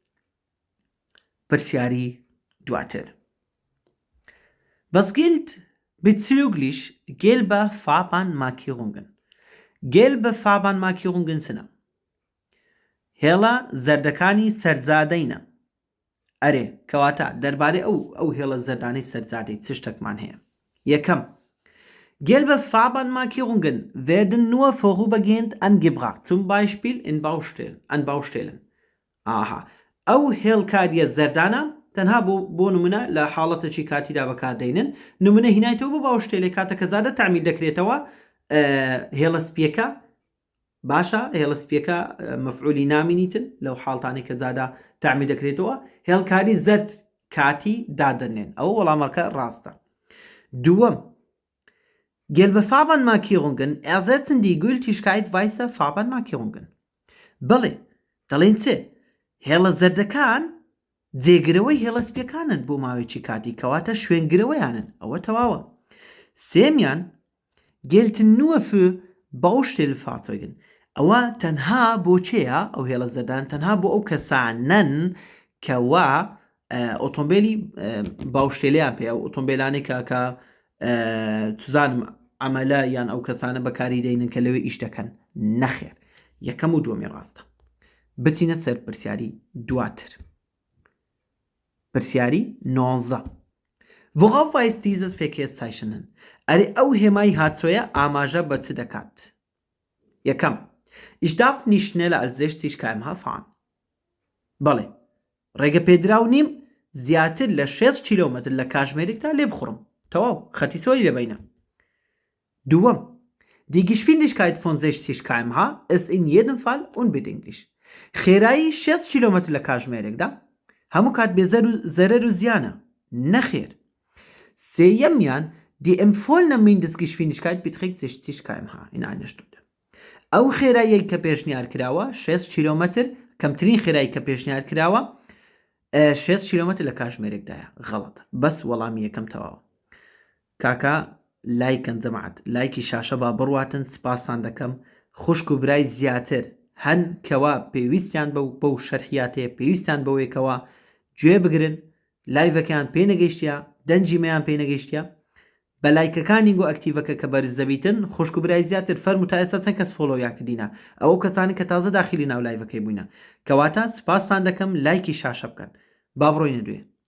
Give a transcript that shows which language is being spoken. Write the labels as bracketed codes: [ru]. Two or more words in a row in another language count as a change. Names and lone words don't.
[ckb] پرسیاری دواتر [de] Was gilt Bezüglich gelber Fahrbahnmarkierungen. Gelbe Fahrbahnmarkierungen sind [ckb] هێڵە زەردەکانی سەرجادەینە. ئەرێ کەواتە دەربارەی ئەو هێڵە زەردانەی سەرجادەی چ شتێکمان هەیە؟ [de] یەکەم gelbe Fahrbahnmarkierungen werden nur vorübergehend angebracht, zum Beispiel an Baustellen. Aha. [ckb] ئەو هێڵکاریە زەردانە تەنها بۆ نمونە لە حاڵەتێکی کاتیدا بەکاردێنن نمونە هینایەوە بۆ باوشتێلێ کاتەکە زادە تعمیر دەکرێتەوە هێڵە سپیەکە باشە هێڵە سپیەکە مەفعولی نامینیتن لەو حاڵتانی کە زادا تعمیر دەکرێتەوە هێڵکاری زەرد کاتی دادەنێن ئەوە وەڵامەکە ڕاستە. [de] دووەم gelbe Fahrbahnmarkierungen ersetzen die Gültigkeit weißer Fahrbahnmarkierungen. [ckb] بەڵێ دەڵێن چێ هێڵە زەردەکان جێگرەوەی هێڵە سپیەکانن بۆ ماوەیەکی کاتی کەواتە شوێنگرەوەیانن ئەوە تەواوە. [de] سێمیان gelten nur für Baustellenfahrzeugen. [ckb] ئەوە تەنها بۆ چێە ئەو هێڵە زەردان تەنها بۆ ئەو کەسانن کەوا ئۆتۆمبیلی باوشتێلیان پێ ئەو ئۆتۆمبیلانێکە کە توزانم ئەمەلە یان ئەو کەسانە بەکاری دەینن کە لەوێ ئیش دەکەن نەخێر. یەکەم و دووەمی ڕاستە. بچینە سەر پرسیاری دواتر. پرسیاری 19. [de] Worauf weist dieses Verkehrszeichen hin? [ckb] ئەرێ ئەو هێمای هاتوویە ئاماژە بە چ دەکات؟ [de] یەکەم Ich darf nicht schneller als 60 km/h fahren. [ckb] بەڵێ ڕێگە پێدراو نیم زیاتر لە 6 کیلۆمەتر لە کاتژمێرێکدا لێ بخڕم. تەواو خەتی سۆری لەبینە. [de] دووەم Die Geschwindigkeit von 60 km/h ist in jedem Fall unbedinglich. [ckb] خێرایی 6 کیلۆمەتر لە کاتژمێرێکدا هەموو کات بێ زەرەر و زیانە نەخێر. [de] سێیەمیان Die empfohlene Mindestgeschwindigkeit beträgt 60 km/h in einer Stunde. [ckb] ئەو خێرایی کە پێشنیار کراوە 6 کیلۆمەتر کەمترین خێرایی کە پێشنیار کراوە 6 کیلۆمەتر لە کاتژمێرێکدایە غەڵەتە بەس وەڵامی یەکەم تەواوە. کاکە لایکەن جەماعەت لایکی شاشە با بڕواتن سپاسان دەکەم خوشک و برای زیاتر هەن کەوا پێویستیان بەو شەرحیاتەیە پێویستیان بەوەیەکەوە گوێ بگرن لایڤەکەیان پێ نەگەیشتیە دەنجی مەیان پێ نەگەیشتیە بە لایکەکانی گۆ ئەکتیڤەکە کە بەرز دەبیتن خوشک و برای زیاتر فەرمو تا ئێستا چەند کەس فۆلۆیان کردینە ئەوە کەسانی کە تازە داخلی ناو لایڤەکەی بووینە کەواتە سپاسان دەکەم لایکی شاشە بکەن با بڕۆینە دوێ.